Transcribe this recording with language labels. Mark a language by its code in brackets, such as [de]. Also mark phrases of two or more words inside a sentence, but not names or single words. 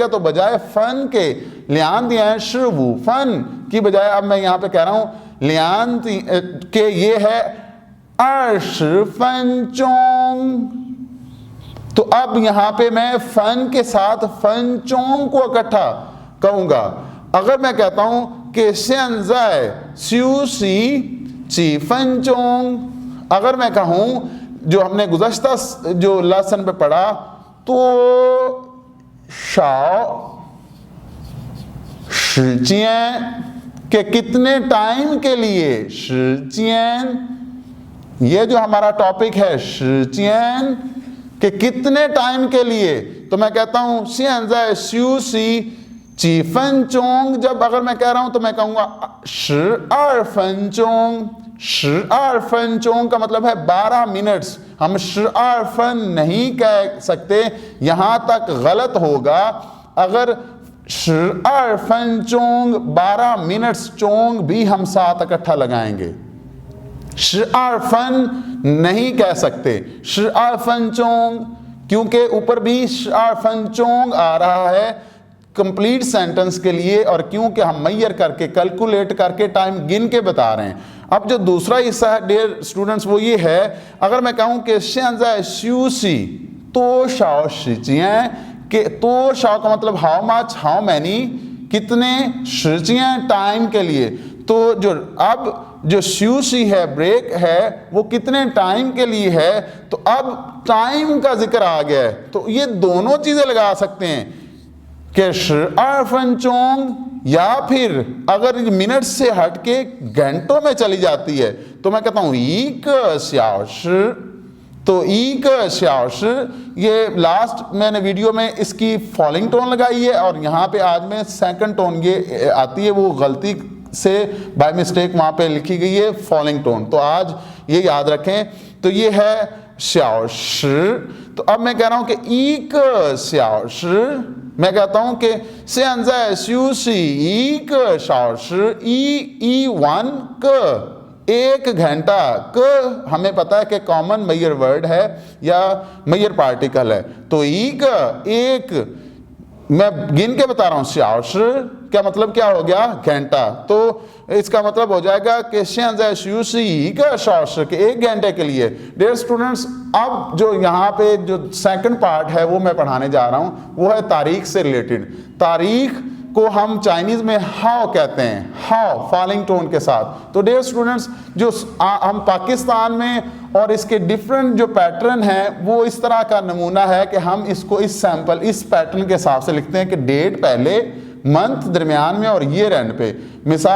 [ur] تو بجائے فن کے لیان فن کی بجائے اب میں یہاں پہ کہہ رہا ہوں لیان کہ یہ ہے 20 分钟. تو اب یہاں پہ میں فن کے ساتھ فن چونگ کو اکٹھا کہوں گا. اگر میں کہتا ہوں کہ [zh] 现在休息几分钟， [ur] اگر میں کہوں جو ہم نے گزشتہ جو لیسن پہ پڑھا تو [zh] 少时间 [ur] کہ کتنے ٹائم کے لیے, 时间 یہ جو ہمارا ٹاپک ہے 时间 کہ کتنے ٹائم کے لیے، تو میں کہتا ہوں [zh] 现在休息几分钟। [ur] جب اگر میں کہہ رہا ہوں تو میں کہوں گا 12 分钟. 12分钟 کا مطلب ہے 12 منٹس. ہم 12分نہیں کہہ سکتے، یہاں تک غلط ہوگا. اگر 12 分钟 12 منٹس چونگ بھی ہم ساتھ اکٹھا لگائیں گے، 12分نہیں کہہ سکتے. 12 分钟 کیونکہ اوپر بھی 12 分钟 آ رہا ہے [en] complete sentence [ur] کے لیے، اور کیونکہ ہم میئر کرکے کیلکولیٹ کرکے ٹائم گن کے بتا رہے ہیں. اب جو دوسرا حصہ ہے [en] dear students [ur] وہ یہ ہے، اگر میں کہوں کہ [zh] 现在休息多少时间 [ur] کہ 多少 کا مطلب [en] how much, how many, [ur] کتنے, 时间 ٹائم کے لیے. تو جو اب جو شوشی ہے بریک ہے وہ کتنے ٹائم کے لیے ہے، تو اب ٹائم کا ذکر آ گیا ہے. تو یہ دونوں چیزیں لگا سکتے ہیں کہ 12 分钟, یا پھر اگر منٹ سے ہٹ کے گھنٹوں میں چلی جاتی ہے تو میں کہتا ہوں [zh] 1 个小时। तो 1个小时, [ur] یہ لاسٹ میں نے ویڈیو میں اس کی [en] falling tone [ur] لگائی ہے، اور یہاں پہ آج میں [en] second tone [ur] یہ آتی ہے، وہ غلطی سے [en] by mistake [ur] وہاں پہ لکھی گئی ہے [en] falling tone, [ur] تو آج یہ یاد رکھیں. تو یہ ہے 小时۔ تو اب میں کہہ رہا ہوں کہ [zh] 1 个小时, [ur] میں کہتا ہوں کہ [zh] 现在休息1个小时, 1 个 [ur] ایک گھنٹا، ک ہمیں پتا ہے کہ [en] common measure word [ur] ہے یا [en] measure particle [ur] ہے. تو ایک میں گن کے بتا رہا ہوں, 小时 کیا مطلب کیا ہو گیا، گھنٹا. تو اس کا مطلب ہو جائے گا کہ [zh] 现在休息1个小时 [ur] کہ 1 گھنٹے کے لیے. [en] dear students, [ur] اب جو یہاں پہ جو [en] second part [ur] ہے وہ میں پڑھانے جا رہا ہوں، وہ ہے تاریخ سے ریلیٹڈ. تاریخ کو ہم چائنیز میں ہاؤ کہتے ہیں، ہاؤ [en] falling tone [ur] کے ساتھ. تو [en] dear students, [ur] جو ہم پاکستان میں اور اس کے ڈفرنٹ جو پیٹرن ہے وہ اس طرح کا نمونہ ہے کہ ہم اس کو اس سیمپل اس پیٹرن کے حساب سے لکھتے ہیں کہ ڈیٹ پہلے، منتھ درمیان میں اور [en] year end [ur] پہ.